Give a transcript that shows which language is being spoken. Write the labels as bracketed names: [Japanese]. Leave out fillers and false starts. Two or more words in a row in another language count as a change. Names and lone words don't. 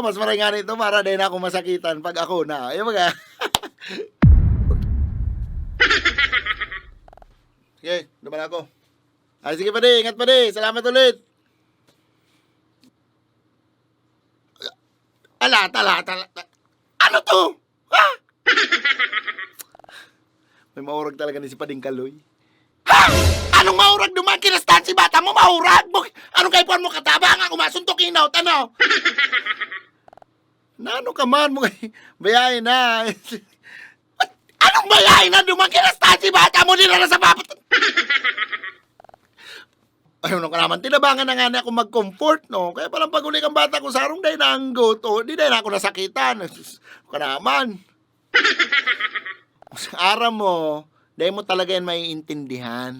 [Bikol] Mas maray nga nito para din ako masakitan pag ako na. Ayun mga. Sige, naman ako. Ay, sige pa di. Ingat pa di. Salamat ulit. Ala. Ano to? Ha? May maurag talaga ni si Pading Kaloy. Ha? Anong maurag duman? Kinastan si bata mo, maurag? Anong kaipuan mo katabang? Ako masuntok inaw, ano? Na ano ka man mo bayain na. Anong bayain na? Dumakilas si bata mo nila na sa papat. Ayun ka naman, tinabangan na nga na ako mag-comfort, no? Kaya palang pag-uli kang bata ko, sarong day na ang goto, di day na ako nasakitan. Sus, ka naman. Sa araw mo, day mo talaga yan maiintindihan.